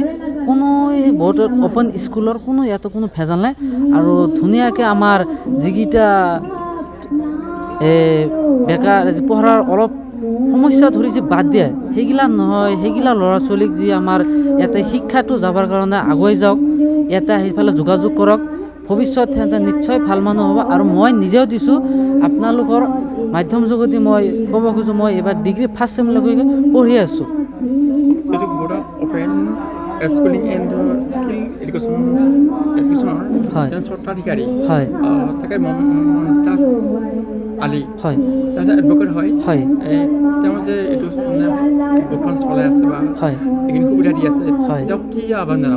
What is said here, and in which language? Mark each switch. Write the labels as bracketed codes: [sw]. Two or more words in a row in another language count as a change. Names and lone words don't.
[as] কোনো बोर्ड অফ ओपन স্কুলৰ কোনো ইয়াতে কোনো ভেজাল নাই আৰু ধুনীয়াকৈ আমাৰ যিকেইটা বেকাৰ পঢ়াৰ অলপ সমস্যা ধৰি যে বাদ দিয়ে, সেইগিলা নহয়। সেইগিলা ল'ৰা ছোৱালীক যি আমাৰ ইয়াতে শিক্ষাটো যাবৰ কাৰণে আগুৱাই যাওক, ইয়াতে আহি পেলাই যোগাযোগ কৰক, ভৱিষ্যত সিহঁতে নিশ্চয় ভাল মানুহ হ'ব। আৰু মই নিজেও দিছোঁ, আপোনালোকৰ মাধ্যম যোগেদি মই ক'ব খোজোঁ, মই এইবাৰ ডিগ্ৰী ফাৰ্ষ্ট ছেমলৈকে পঢ়ি আছোঁ। बोर्ड अफ ओपन स्कुलिং এণ্ড স্কিল এডুকেশ্যনৰ স্বত্বাধিকাৰী হয় তাকে মমতাজ আলী হয় এডভকেট হয়। হয় তেওঁ যে এইটো গোটখন চলাই আছে বা হয় এইখিনি সুবিধা দি আছে, হয়। তেওঁক কি আহ্বান জনাব?